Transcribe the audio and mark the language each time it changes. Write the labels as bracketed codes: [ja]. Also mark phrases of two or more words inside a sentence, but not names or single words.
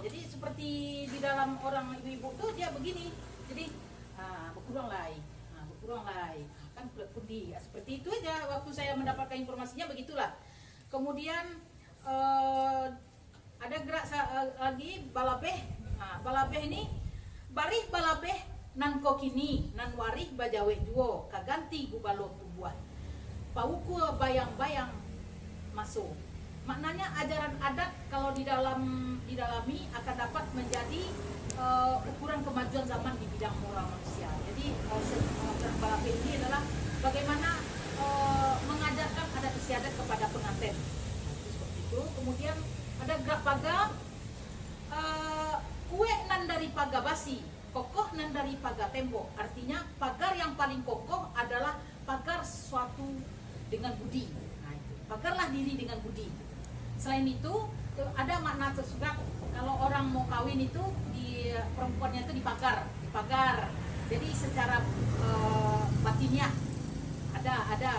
[id] Jadi seperti di dalam orang ibu-ibu tuh dia begini. [min] Jadi baku ruang lai, baku ruang lai, kan kulit kundi. [id] Seperti itu aja waktu saya mendapatkan informasinya, begitulah. Kemudian ada gerak lagi balabeh. [min] Balabeh ini barih balabeh nan kokini nan warih bajawe duo kaganti gubalo tubuah pauku bayang-bayang masuk. [id] Maknanya ajaran adat kalau didalami akan dapat menjadi ukuran kemajuan zaman di bidang moral manusia. Jadi ajaran balapeh ini adalah bagaimana mengajarkan adat istiadat kepada pengantin. Seperti itu. Kemudian ada gerak paga, [min] kue nan dari paga basi, kokoh nan dari paga tembok. [id] Artinya pagar yang paling kokoh adalah pagar suatu dengan budi. Nah, itu. Pagarlah diri dengan budi. Selain itu ada makna tersurat kalau orang mau kawin itu di perempuannya itu dipagar. Jadi secara batinnya ada.